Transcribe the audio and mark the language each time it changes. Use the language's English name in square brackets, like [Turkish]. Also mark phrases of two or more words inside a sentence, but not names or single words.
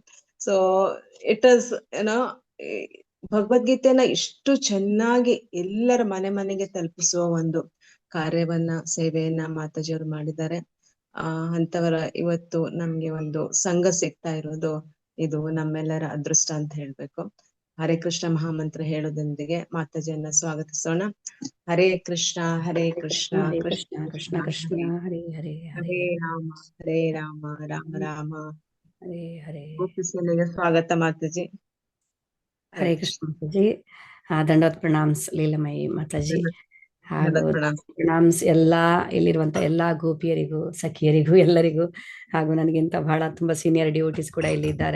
[English] so it is [Kannada] ಏನೋ ಭಗವದ್ಗೀತೆನ ಇಷ್ಟು ಚೆನ್ನಾಗಿ ಎಲ್ಲರ ಮನೆ ಮನೆಗೆ ತಲುಪಿಸುವ ಒಂದು ಕಾರ್ಯವನ್ನ, ಸೇವೆಯನ್ನ ಮಾತಾಜಿಯವರು ಮಾಡಿದ್ದಾರೆ. ಅಂತವರ ಇವತ್ತು ನಮ್ಗೆ ಒಂದು ಸಂಘ ಸಿಗ್ತಾ ಇರೋದು ಇದು ನಮ್ಮೆಲ್ಲರ ಅದೃಷ್ಟ ಅಂತ ಹೇಳ್ಬೇಕು. ಹರೇ ಕೃಷ್ಣ ಮಹಾಮಂತ್ರ ಹೇಳೋದೊಂದಿಗೆ ಮಾತಾಜಿಯನ್ನ ಸ್ವಾಗತಿಸೋಣ. [Sanskrit] ಹರೇ ಕೃಷ್ಣ ಹರೇ ಕೃಷ್ಣ ಹರೇ ಕೃಷ್ಣ ಕೃಷ್ಣ ಕೃಷ್ಣ ಕೃಷ್ಣ ಹರೇ ಹರೇ ಹರೇ ಹರೇ ಹರೇ ರಾಮ ಹರೇ ರಾಮ ರಾಮ ರಾಮ. ಹರೇ ಹರೇ. [Kannada] ಗೋಪಿಸಲಿಗೆ ಸ್ವಾಗತ ಮಾತಾಜಿ. ಹರೇ ಕೃಷ್ಣ ಮಾತಾಜಿ. ದಂಡವತ್ ಪ್ರಣಾಮ್ಸ್ ಲೀಲಮಯಿ ಮಾತಾಜಿ. ಹಾಗೂ ಪ್ರಣಾಮ್ಸ್ ಎಲ್ಲಾ ಇಲ್ಲಿರುವಂತ ಎಲ್ಲಾ ಗೋಪಿಯರಿಗೂ, ಸಖಿಯರಿಗೂ, ಎಲ್ಲರಿಗೂ. ಹಾಗೂ ನನಗಿಂತ ಬಹಳ ತುಂಬಾ [English] senior devotees [Kannada] ಕೂಡ ಇಲ್ಲಿ ಇದ್ದಾರೆ.